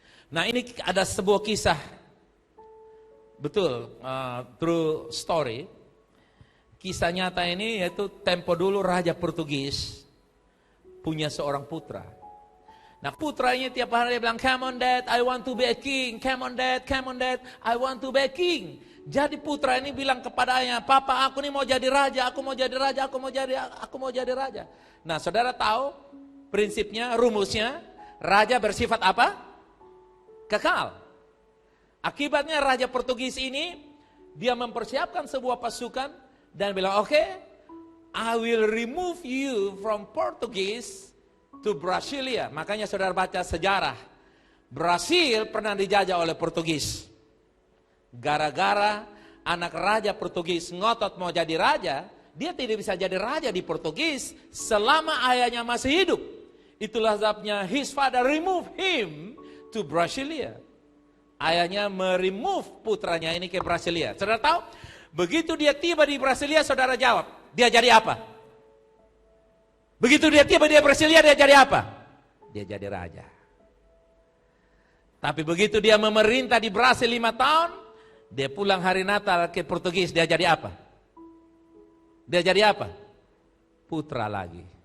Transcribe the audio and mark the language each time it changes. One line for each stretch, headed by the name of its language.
Indonesian: Nah ini ada sebuah kisah, betul,
English: true story.
Indonesian: Kisah nyata ini yaitu tempo dulu Raja Portugis punya seorang putra. Nah putranya tiap hari dia bilang,
English: come on dad, I want to be a king. Come on dad, I want to be a king.
Indonesian: Jadi putra ini bilang kepada ayahnya, papa aku nih mau jadi raja, aku mau jadi raja, aku mau jadi raja. Nah saudara tahu prinsipnya, rumusnya, raja bersifat apa? Kekal. Akibatnya Raja Portugis ini, dia mempersiapkan sebuah pasukan dan bilang, oke,
English: I will remove you from Portugis to Brasilia.
Indonesian: Makanya saudara baca sejarah, Brasil pernah dijajah oleh Portugis. Gara-gara anak Raja Portugis ngotot mau jadi raja, dia tidak bisa jadi raja di Portugis selama ayahnya masih hidup. Itulah sebabnya
English: his father remove him to Brasilia.
Indonesian: Ayahnya meremove putranya ini ke Brasilia. Saudara tahu? Begitu dia tiba di Brasilia, saudara jawab, dia jadi apa? Begitu dia tiba di Brasilia, dia jadi apa? Dia jadi raja. Tapi begitu dia memerintah di Brasil 5 tahun, dia pulang hari Natal ke Portugis, dia jadi apa? Dia jadi apa? Putra lagi.